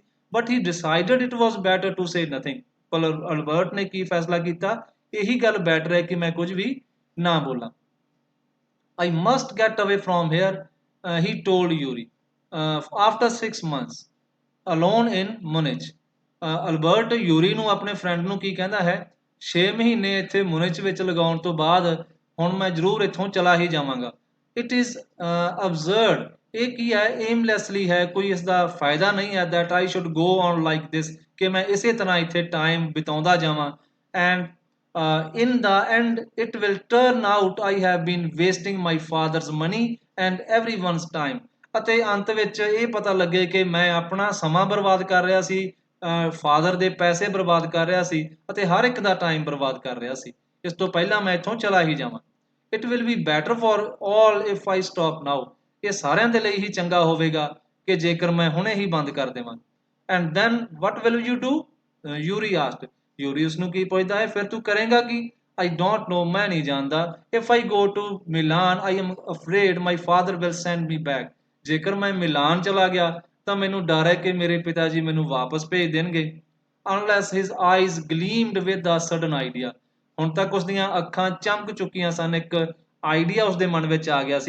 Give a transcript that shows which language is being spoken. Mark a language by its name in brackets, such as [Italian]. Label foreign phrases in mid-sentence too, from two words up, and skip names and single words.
[English] But he decided it was better to say nothing, [Punjabi] ਪਰ ਅਲਬਰਟ ਨੇ ਕੀ ਫੈਸਲਾ ਕੀਤਾ? ਇਹੀ ਗੱਲ ਬੈਟਰ ਹੈ ਕਿ ਮੈਂ ਕੁਝ ਵੀ ਨਾ ਬੋਲਾਂ। [English] I must get away from here, he told Yuri, after 6 months alone in Munich। [Punjabi] ਅਲਬਰਟ ਯੂਰੀ ਨੂੰ ਆਪਣੇ ਫਰੈਂਡ ਨੂੰ ਕੀ ਕਹਿੰਦਾ ਹੈ? 6 ਮਹੀਨੇ ਇੱਥੇ ਮੁਨਿਚ ਵਿੱਚ ਲਗਾਉਣ ਤੋਂ ਬਾਅਦ ਹੁਣ ਮੈਂ ਜ਼ਰੂਰ ਇੱਥੋਂ ਚਲਾ ਹੀ ਜਾਵਾਂਗਾ। [English] It is absurd, [Punjabi] ਇਹ ਕੀ ਹੈ? ਏਮਲੈਸਲੀ ਹੈ, ਕੋਈ ਇਸ ਦਾ ਫਾਇਦਾ ਨਹੀਂ ਹੈ। [English] That I should go on like this, [Punjabi] ਕਿ ਮੈਂ ਇਸੇ ਤਰ੍ਹਾਂ ਇੱਥੇ ਟਾਈਮ ਬਿਤਾਉਂਦਾ ਜਾਵਾਂ। [English] And in the end it will turn out I have been wasting my father's money and everyone's time. [Punjabi] ਅਤੇ ਅੰਤ ਵਿੱਚ ਇਹ ਪਤਾ ਲੱਗੇ ਕਿ ਮੈਂ ਆਪਣਾ ਸਮਾਂ ਬਰਬਾਦ ਕਰ ਰਿਹਾ ਸੀ, ਫਾਦਰ ਦੇ ਪੈਸੇ ਬਰਬਾਦ ਕਰ ਰਿਹਾ ਸੀ, ਅਤੇ ਹਰ ਇੱਕ ਦਾ ਟਾਈਮ ਬਰਬਾਦ ਕਰ ਰਿਹਾ ਸੀ। ਇਸ ਤੋਂ ਪਹਿਲਾਂ ਮੈਂ ਇੱਥੋਂ ਚਲਾ ਹੀ ਜਾਵਾਂ। [English] It will be better for all if I stop now, [Punjabi] ਇਹ ਸਾਰਿਆਂ ਦੇ ਲਈ ਹੀ ਚੰਗਾ ਹੋਵੇਗਾ ਕਿ ਜੇਕਰ ਮੈਂ ਹੁਣੇ ਹੀ ਬੰਦ ਕਰ ਦੇਵਾਂ। [English] And then what will you do? Yuri asked. [Punjabi] ਯੂਰੀ ਉਸਨੂੰ ਕੀ ਪੁੱਛਦਾ ਹੈ, ਫਿਰ ਤੂੰ ਕਰੇਗਾ ਕੀ? [English] I don't know, [Punjabi] ਮੈਂ ਨਹੀਂ ਜਾਣਦਾ। [English] If I go to Milan I am afraid my father will send me back, [Punjabi] ਜੇਕਰ ਮੈਂ ਮਿਲਾਨ ਚਲਾ ਗਿਆ ਤਾਂ ਮੈਨੂੰ ਡਰ ਹੈ ਕਿ ਮੇਰੇ ਪਿਤਾ ਜੀ ਮੈਨੂੰ ਵਾਪਸ ਭੇਜ ਦੇਣਗੇ। [English] Unless his eyes gleamed with a sudden idea, [Punjabi] ਹੁਣ ਤੱਕ ਉਸਦੀਆਂ ਅੱਖਾਂ ਚਮਕ ਚੁੱਕੀਆਂ ਸਨ, ਇੱਕ ਆਈਡੀਆ ਉਸਦੇ ਮਨ ਵਿੱਚ ਆ ਗਿਆ ਸੀ।